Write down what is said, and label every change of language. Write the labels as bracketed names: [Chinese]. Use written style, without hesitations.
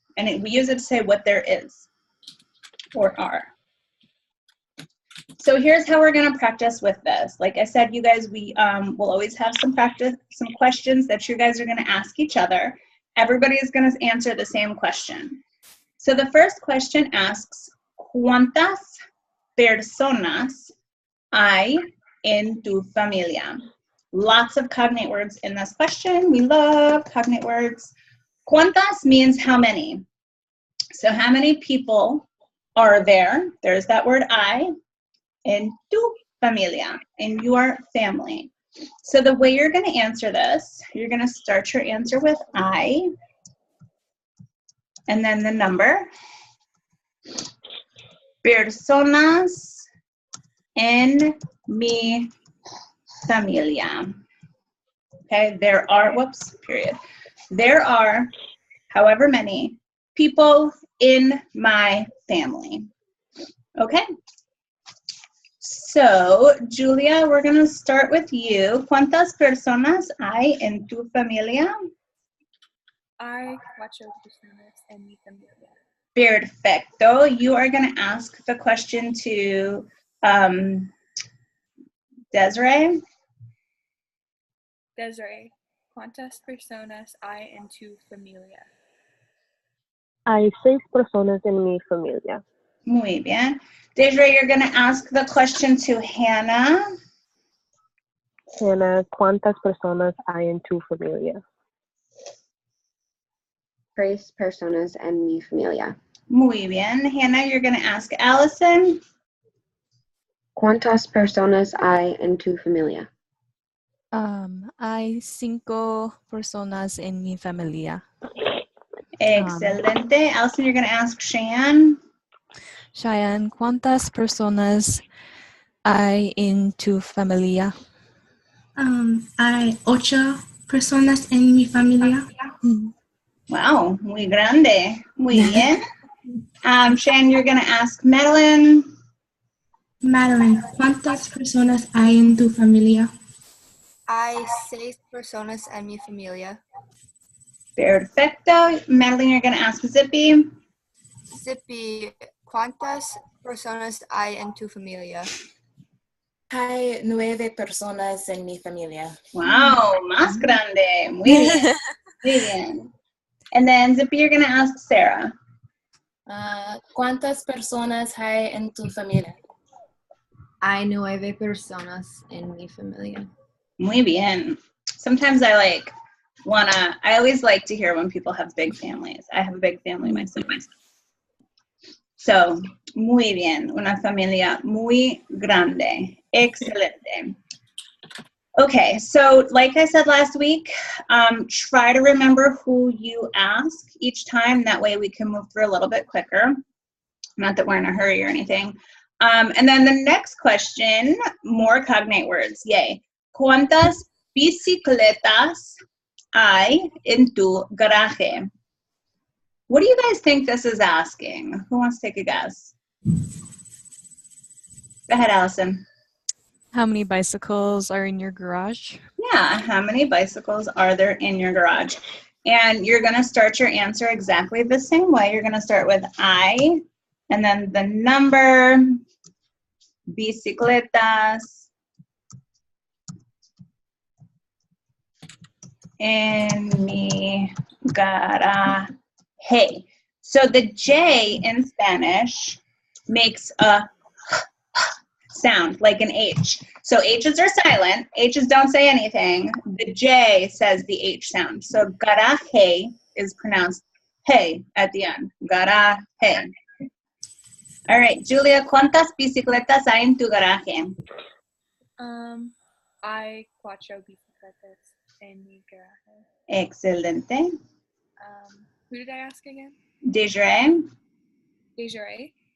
[English] And we use it to say what there is or are. So here's how we're going to practice with this. Like I said, you guys, we will always have some questions that you guys are going to ask each other. Everybody is going to answer the same question. So the first question asks, [Spanish] ¿Cuántas personas hay en tu familia? [English] Lots of cognate words in this question. We love cognate words. ¿Cuántas means how many. So how many people are there? There's that word I. [Spanish] En tu familia, [English] in your family. So the way you're going to answer this, you're going to start your answer with I, and then the number. [Spanish] Personas en mi familia. [English] Okay, there are, period. There are however many people in my family. Okay? So, Julia, we're going to start with you. [Spanish] ¿Cuántas personas hay en tu familia? Hay 4 personas en mi familia. Perfecto. [English] You are going to ask the question to Desiree. [Spanish] Desiree, ¿cuántas personas hay en tu familia? Hay 6 personas en mi familia. Muy bien. [English] Desiree, you're going to ask the question to Hannah. [Spanish] Hannah, ¿cuántas personas hay en tu familia? 3 personas en mi familia. Muy bien. [English] Hannah, you're going to ask Allison. [Spanish] ¿Cuántas personas hay en tu familia? Hay 5 personas en mi familia. Excelente. [English] Allison, you're going to ask Shan. [Spanish] Cheyenne, ¿cuántas personas hay en tu familia? Hay 8 personas en mi familia. Wow, muy grande. Muy bien. [English] Shan, you're going to ask Madeline. [Spanish] Madeline, ¿cuántas personas hay en tu familia? Hay 6 personas en mi familia. Perfecto. [English] Madeline, you're going to ask Zippy. [Spanish] Zippy, ¿cuántas personas hay en tu familia? Hay 9 personas en mi familia. Wow, más grande. Muy bien. Muy bien. [English] And then Zippy, you're going to ask Sarah. [Spanish] ¿Cuántas personas hay en tu familia? Hay 9 personas en mi familia. Muy bien. [English] Sometimes I always like to hear when people have big families. I have a big family myself. So, [Spanish] muy bien. Una familia muy grande. Excelente. [English] Okay, so like I said last week, try to remember who you ask each time. That way we can move through a little bit quicker. Not that we're in a hurry or anything. And then the next question, more cognate words. Yay. [Spanish] ¿Cuántas bicicletas hay en tu garaje? [English] What do you guys think this is asking? Who wants to take a guess? Go ahead, Allison. How many bicycles are in your garage? Yeah, how many bicycles are there in your garage? And you're going to start your answer exactly the same way. You're going to start with I, and then the number, [Spanish] bicicletas, en mi garaje. [English] So the J in Spanish makes a sound like an H. So H's are silent. H's don't say anything. The J says the H sound. So garaje is pronounced hey at the end. [Spanish] Garaje. [English] All right, [Spanish] Julia, ¿cuántas bicicletas hay en tu garaje? Hay 4 bicicletas en mi garaje. Excelente. [English] Who did I ask again? Desiree? Desiree.